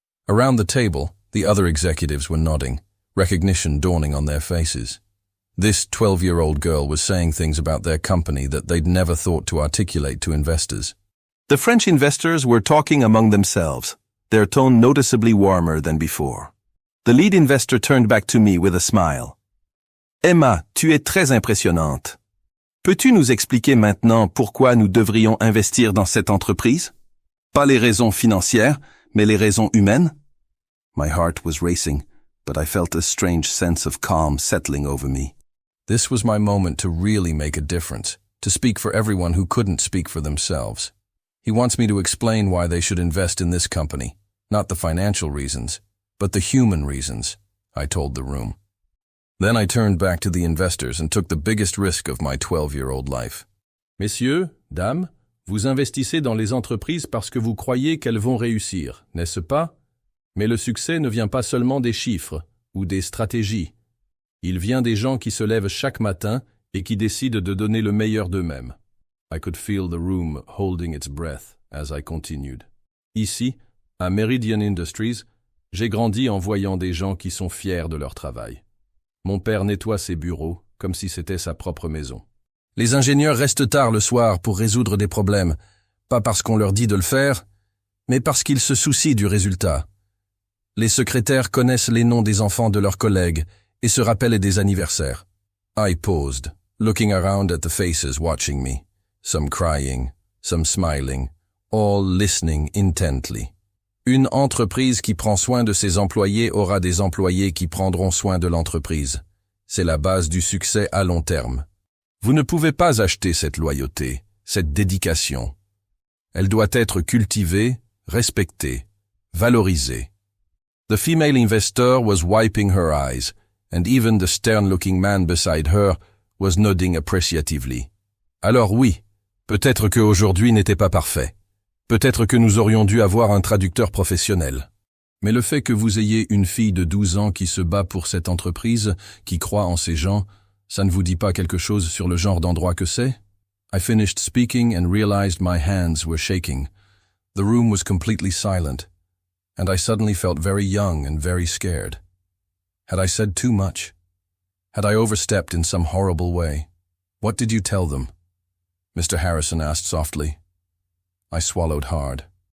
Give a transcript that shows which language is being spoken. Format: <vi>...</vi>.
<en>Around the table, the other executives were nodding, recognition dawning on their faces. This 12-year-old girl was saying things about their company that they'd never thought to articulate to investors. The French investors were talking among themselves, their tone noticeably warmer than before. The lead investor turned back to me with a smile.</en> <fr>Emma, tu es très impressionnante. Peux-tu nous expliquer maintenant pourquoi nous devrions investir dans cette entreprise? Pas les raisons financières, mais les raisons humaines?</fr> <en>My heart was racing, but I felt a strange sense of calm settling over me. This was my moment to really make a difference, to speak for everyone who couldn't speak for themselves. He wants me to explain why they should invest in this company, not the financial reasons, but the human reasons, I told the room. Then I turned back to the investors and took the biggest risk of my 12-year-old life.</en> <fr>Messieurs, dames, vous investissez dans les entreprises parce que vous croyez qu'elles vont réussir, n'est-ce pas? Mais le succès ne vient pas seulement des chiffres ou des stratégies. Il vient des gens qui se lèvent chaque matin et qui décident de donner le meilleur d'eux-mêmes.</fr> <en>I could feel the room holding its breath as I continued.</en> <fr>Ici, à Meridian Industries, j'ai grandi en voyant des gens qui sont fiers de leur travail. Mon père nettoie ses bureaux comme si c'était sa propre maison. Les ingénieurs restent tard le soir pour résoudre des problèmes, pas parce qu'on leur dit de le faire, mais parce qu'ils se soucient du résultat. Les secrétaires connaissent les noms des enfants de leurs collègues et se rappellent des anniversaires.</fr> <en>I paused, looking around at the faces watching me, some crying, some smiling, all listening intently.</en> <fr>Une entreprise qui prend soin de ses employés aura des employés qui prendront soin de l'entreprise. C'est la base du succès à long terme. Vous ne pouvez pas acheter cette loyauté, cette dédication. Elle doit être cultivée, respectée, valorisée.</fr> <en>The female investor was wiping her eyes, and even the stern-looking man beside her was nodding appreciatively.</en> <fr>Alors oui, peut-être qu'aujourd'hui n'était pas parfait. Peut-être que nous aurions dû avoir un traducteur professionnel. Mais le fait que vous ayez une fille de 12 ans qui se bat pour cette entreprise, qui croit en ces gens, ça ne vous dit pas quelque chose sur le genre d'endroit que c'est?</fr> <en>I finished speaking and realized my hands were shaking. The room was completely silent, and I suddenly felt very young and very scared. Had I said too much? Had I overstepped in some horrible way? What did you tell them? Mr. Harrison asked softly. I swallowed hard.</en>